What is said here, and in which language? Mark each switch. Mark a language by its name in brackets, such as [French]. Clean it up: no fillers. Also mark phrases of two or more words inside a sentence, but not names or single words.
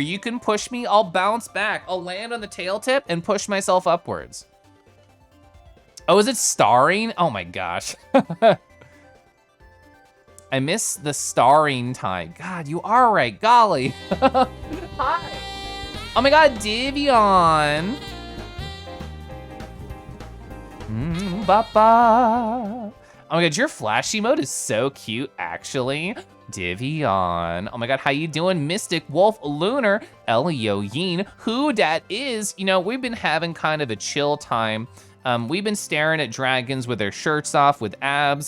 [English] You can push me, I'll bounce back. I'll land on the tail tip and push myself upwards. Oh, is it starring? Oh my gosh. I miss the starring time. God, you are right, golly. Hi. Oh my God, Divion. Ba-ba. Oh my God, your flashy mode is so cute, actually. Divion. Oh my God, how you doing? Mystic, Wolf, Lunar, Elio Yin, who dat is. You know, we've been having kind of a chill time. We've been staring at dragons with their shirts off with abs.